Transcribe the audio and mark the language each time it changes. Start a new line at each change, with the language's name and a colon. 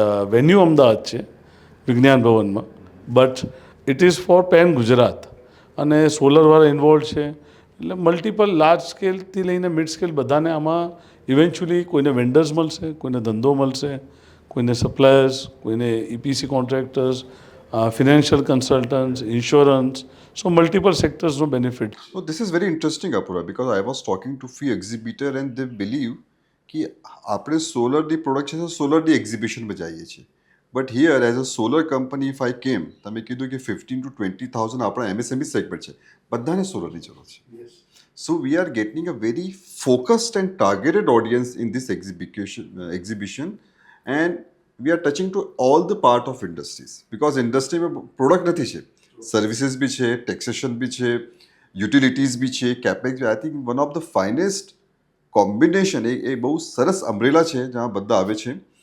Gujarati: Venue Ahmedabad છે વિજ્ઞાન ભવનમાં,
English: but it is for pan Gujarat,
Gujarati: અને સોલરવાળા ઇન્વોલ્વ છે. એટલે મલ્ટિપલ લાર્જ સ્કેલથી લઈને મિડ સ્કેલ બધાને આમાં ઇવેન્ચ્યુઅલી કોઈને વેન્ડર્સ મળશે, કોઈને ધંધો મળશે, કોઈને સપ્લાયર્સ, કોઈને EPC contractors, financial consultants, insurance, so multiple સેક્ટર્સનો benefit.
English: So this is very interesting, Apura, because I was talking to few exhibitor and they believe
Gujarati: કે આપણે સોલરની પ્રોડક્ટ છે તો સોલરની એક્ઝિબિશનમાં જઈએ છીએ,
English: but here as a solar company if I came,
Gujarati: તમે કીધું કે 15,000 to 20,000 આપણા એમએસએમઈ સેગમેન્ટ છે, બધાને સોલરની જરૂર છે.
English: So we are getting a very focused and targeted audience in this exhibition, and we are touching to all the part of industries because industry में product નથી છે, services भी છે, taxation भी છે, utilities भी છે, capex भी. I think one of the finest combination
Gujarati: એ બહુ સરસ અમ્બ્રેલા છે જ્યાં બધા આવે છે.